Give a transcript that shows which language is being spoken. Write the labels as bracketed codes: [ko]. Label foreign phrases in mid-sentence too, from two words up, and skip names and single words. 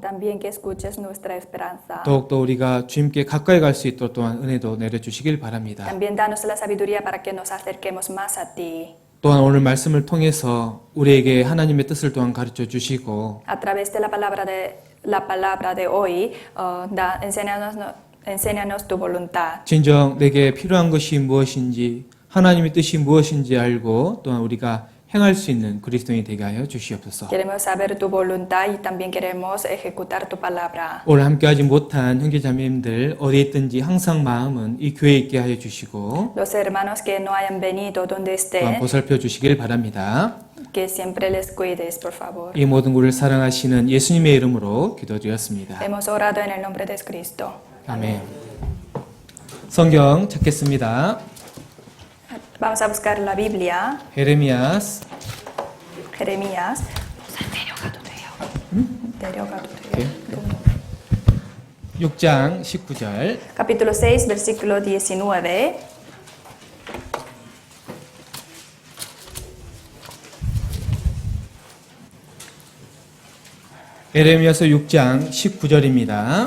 [es] También que escuches nuestra esperanza. [ko] 더욱더 우리가 주님께 가까이 갈 수 있도록 또한 은혜도 내려주시길 바랍니다. [es] También danos la sabiduría para que nos acerquemos más a ti. [ko] 또한 오늘 말씀을 통해서 우리에게 하나님의 뜻을 또한 가르쳐 주시고 [es] A través de la palabra de hoy, enséñanos tu voluntad. [ko] 진정 내게 필요한 것이 무엇인지 하나님의 뜻이 무엇인지 알고 또한 우리가 행할 수 있는 그리스도인이 되게 하여 주시옵소서. [es] Queremos saber tu voluntad y también queremos ejecutar tu palabra. [ko] 오늘 함께하지 못한 형제자매님들 어디 있든지 항상 마음은 이 교회에 있게 하여 주시고 [es] Los hermanos que no hayan venido donde [ko] 또한 [es] estén, [ko] 보살펴 주시길 바랍니다. [es] que siempre les cuides, por favor. [ko] 이 모든 우리를 사랑하시는 예수님의 이름으로 기도드렸습니다. [es] Hemos orado en el nombre de Cristo. [ko] 아멘. 성경 찾겠습니다. [es] Vamos a buscar la Biblia, [ko] 예레미야스 [es] Jeremías. [ko] 내려가도 돼요. 6장 19절. [es] Capítulo 6, versículo 19. [ko] 예레미야서 6장 19절입니다.